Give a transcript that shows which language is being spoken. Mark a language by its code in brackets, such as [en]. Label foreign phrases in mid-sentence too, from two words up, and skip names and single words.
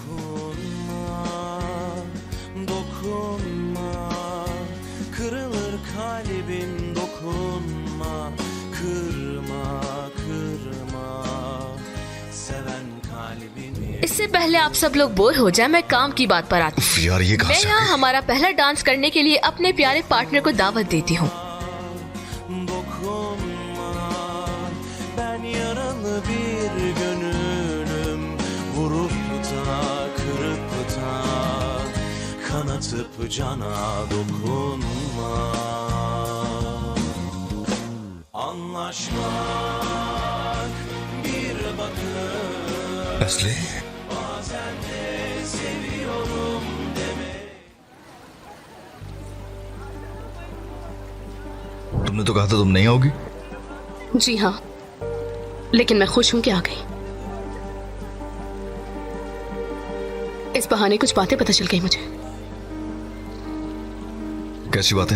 [tr] Dokunma, kırılır kalbim, dokunma, kırma, kırma, seven kalbimi. [hi] इससे पहले आप सब लोग बोर हो जाए, मैं काम की बात पर आती हूँ। यार ये कहाँ मैं से आ यहाँ गई? हमारा पहला डांस करने के लिए अपने प्यारे पार्टनर को दावत देती हूँ। [tr] Dokunma, ben yaralı bir gönülüm, vurup da kırıp da kanatıp cana dokunma. Anlaşmak bir bakış, [hi] असली [tr] bazen de seviyorum demek. [hi] तुमने तो कहा था तुम नहीं आओगी। जी हाँ, लेकिन मैं खुश हूं कि आ गई। इस बहाने कुछ बातें पता चल गई मुझे। कैसी बात है?